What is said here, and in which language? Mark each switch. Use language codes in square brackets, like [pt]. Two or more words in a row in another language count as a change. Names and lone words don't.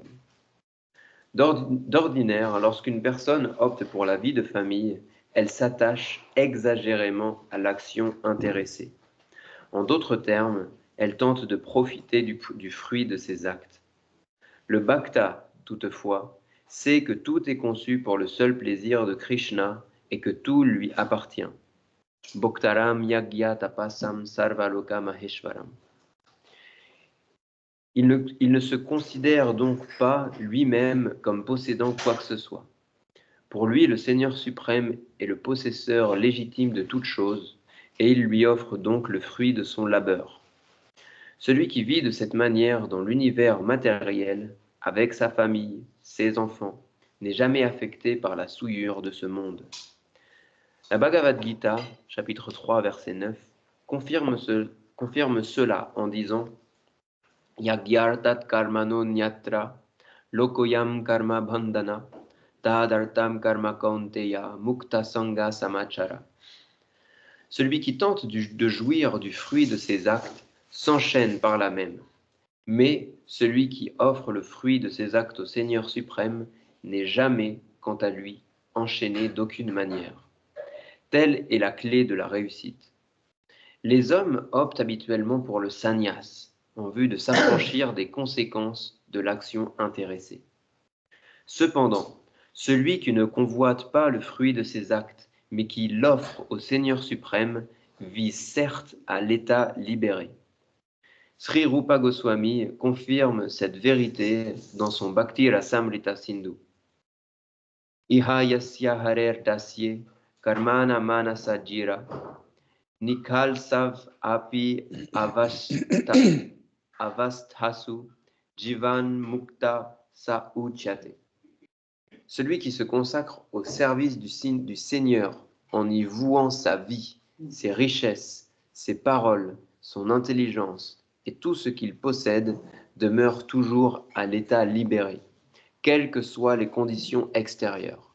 [fr] D'ordinaire, lorsqu'une personne opte pour la vie de famille, elle s'attache exagérément à l'action intéressée. En d'autres termes, elle tente de profiter du fruit de ses actes. Le bhakta, toutefois, sait que tout est conçu pour le seul plaisir de Krishna et que tout lui appartient. [sa] भोक्तारं यज्ञ तपसां सर्वलोक महेश्वरम्. [fr] Il ne se considère donc pas lui-même comme possédant quoi que ce soit. Pour lui, le Seigneur suprême est le possesseur légitime de toute chose, et il lui offre donc le fruit de son labeur. Celui qui vit de cette manière dans l'univers matériel, avec sa famille, ses enfants, n'est jamais affecté par la souillure de ce monde. La Bhagavad Gita, chapitre 3, verset 9, confirme cela en disant « [sa] यज्ञार्थात् कर्मणोऽन्यत्र, लोकोऽयं कर्म बन्धनः, तदर्थं कर्म कौन्तेय, मुक्त सङ्ग समाचर [fr] » Celui qui tente de jouir du fruit de ses actes s'enchaîne par là même. Mais celui qui offre le fruit de ses actes au Seigneur suprême n'est jamais, quant à lui, enchaîné d'aucune manière. Telle est la clé de la réussite. Les hommes optent habituellement pour le sannyas, en vue de s'affranchir des conséquences de l'action intéressée. Cependant, celui qui ne convoite pas le fruit de ses actes, mais qui l'offre au Seigneur suprême, vit certes à l'état libéré. Sri Rupa Goswami confirme cette vérité dans son Bhakti Rasamrita Sindhu. [sa] इह यस्य हरेर् दास्ये कर्मणा मनसा गिरा निखिलास्व् अपि अवस्थासु जीवन् मुक्तः स उच्यते. [fr] Celui qui se consacre au service du Seigneur en y vouant sa vie, ses richesses, ses paroles, son intelligence et tout ce qu'il possède demeure toujours à l'état libéré, quelles que soient les conditions extérieures.